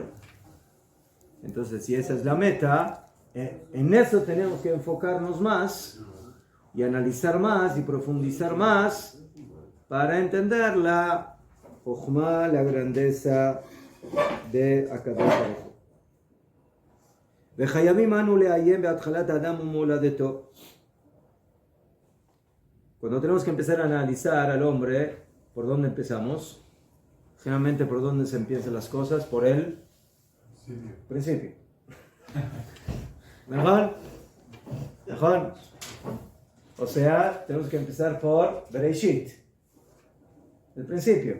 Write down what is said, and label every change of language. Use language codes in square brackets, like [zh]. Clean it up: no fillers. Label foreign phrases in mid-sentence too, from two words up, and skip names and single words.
[es] Entonces, si esa es la meta, en eso tenemos que enfocarnos más y analizar más y profundizar más para entender la Jochma, la grandeza de [he] הקדוש ברוך הוא. וחייבים אנו לעיין בתחילת אדם ומולדתו. [es] Cuando tenemos que empezar a analizar al hombre, ¿por dónde empezamos? Generalmente, ¿por dónde se empiezan las cosas? Por el principio. ¿Mejor? ¿Mejor? O sea, tenemos que empezar por Bereshit, el principio.